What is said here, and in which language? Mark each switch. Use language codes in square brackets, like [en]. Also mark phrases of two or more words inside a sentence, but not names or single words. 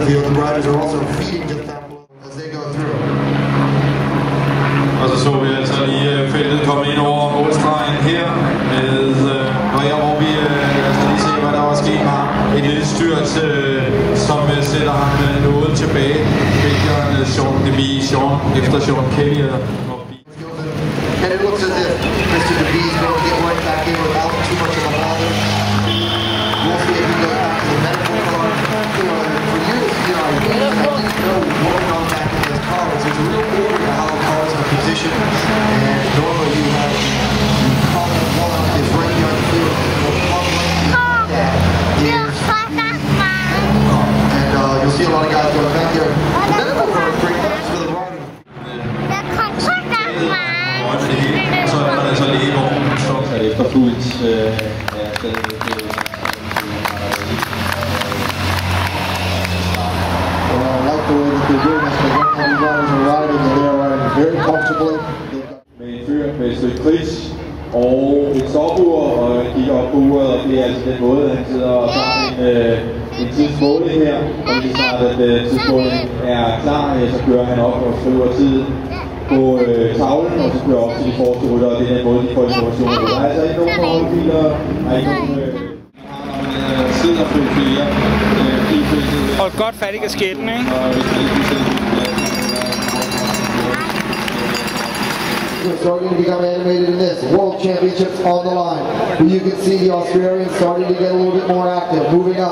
[en] the riders are also feeding to them as they go through. [da] Og så vi altså lige feltet komme ind over målstregen her med Maria, hvor vi skal lige se, hvad der var sket med ham. Et lille styrt, som sætter ham noget tilbage. Vælgeren Sean DeVries, efter Sean Kelly. [en] And it looks as if Mr. DeVries is going to get right back in without too much of a bother. We'll see if he goes back to the medical car. For years, you know, I didn't know what went on back in this car. There's a real order to how the cars are positioned. And normally you have call it one is right behind the field. And you'll see a lot of guys going back there. The medical car is great for the rider. [da] Så er der altså lige vognen, som er efterfulgt [en] very comfortably. [da] Med en fyr med et stykke kris og et stopur, og kigger op på uret, og det er altså den måde, han sidder og tager en tidsmåling her. Og lige snart at tidsmålingen er klar, så kører han op og skriver tiden på tavlen, og så kører op til de forreste rytter, og det er den måde, de får informationer. Der er altså ikke nogen forholdsbiler, der er ikke nogen sidder på flere. Hold godt fat i kasketten, ikke? [en] Starting to become animated in this. World Championships on the line. You can see the Australians starting to get a little bit more active, moving up.